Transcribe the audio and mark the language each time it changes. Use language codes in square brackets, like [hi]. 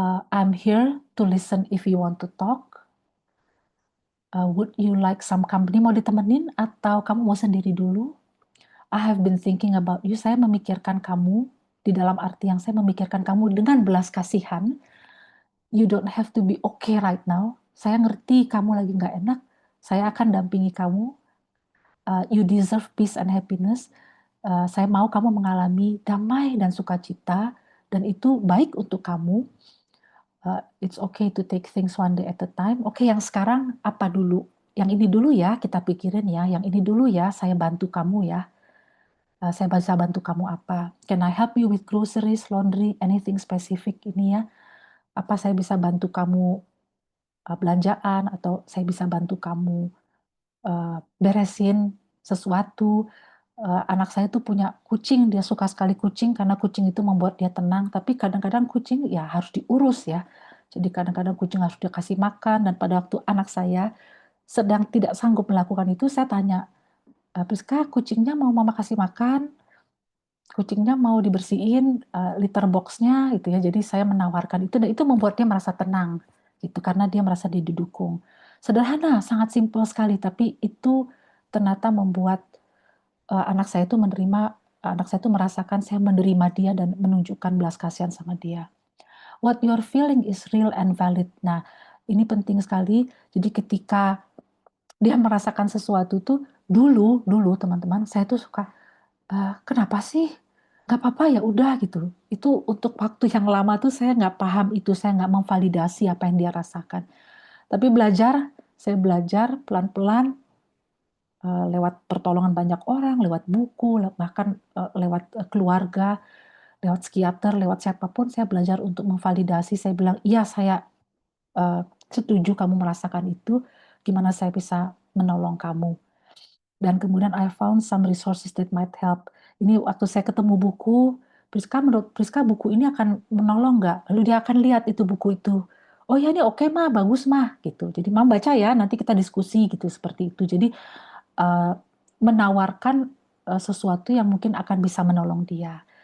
[en] I'm here to listen if you want to talk. Would you like some company? [id] Mau ditemenin atau kamu mau sendiri dulu? [en] I have been thinking about you. [id] Saya memikirkan kamu, di dalam arti yang saya memikirkan kamu dengan belas kasihan. [en] You don't have to be okay right now. [id] Saya ngerti kamu lagi nggak enak. Saya akan dampingi kamu. [en] You deserve peace and happiness. [id] Saya mau kamu mengalami damai dan sukacita, dan itu baik untuk kamu. [en] It's okay to take things one day at a time. [id] Oke, yang sekarang apa dulu? Yang ini dulu ya, kita pikirin ya. Yang ini dulu ya, saya bantu kamu ya. Saya bisa bantu kamu apa? [en] Can I help you with groceries, laundry, anything specific [id] ini ya? Apa saya bisa bantu kamu belanjaan, atau saya bisa bantu kamu beresin sesuatu. Anak saya tuh punya kucing, dia suka sekali kucing karena kucing itu membuat dia tenang, tapi kadang-kadang kucing ya harus diurus ya. Jadi kadang-kadang kucing harus dikasih makan, dan pada waktu anak saya sedang tidak sanggup melakukan itu, saya tanya, "Priska, kucingnya mau mama kasih makan? Kucingnya mau dibersihin litter box-nya," gitu ya. Jadi saya menawarkan itu, dan itu membuat dia merasa tenang gitu, karena dia merasa didukung. Sederhana, sangat simpel sekali, tapi itu ternyata membuat anak saya itu merasakan saya menerima dia dan menunjukkan belas kasihan sama dia. What you're feeling is real and valid. Nah, ini penting sekali. Jadi ketika dia merasakan sesuatu tuh, dulu teman-teman, saya tuh suka, "Kenapa sih? Nggak apa-apa ya udah," gitu. Itu untuk waktu yang lama tuh saya nggak paham itu, saya nggak memvalidasi apa yang dia rasakan. Tapi saya belajar pelan-pelan, lewat pertolongan banyak orang, lewat buku, bahkan, lewat, keluarga, lewat psikiater, lewat siapapun, saya belajar untuk memvalidasi. Saya bilang, "Iya, saya, setuju kamu merasakan itu, gimana saya bisa menolong kamu." Dan kemudian [en] I found some resources that might help. [id] Ini waktu saya ketemu buku, "Priska, menurut Priska buku ini akan menolong nggak?" Lalu dia akan lihat itu buku itu. "Oh ya, ini oke Mah, bagus Mah," gitu. Jadi, "Mama baca ya, nanti kita diskusi," gitu, seperti itu. Jadi, eee, menawarkan, sesuatu yang mungkin akan bisa menolong dia.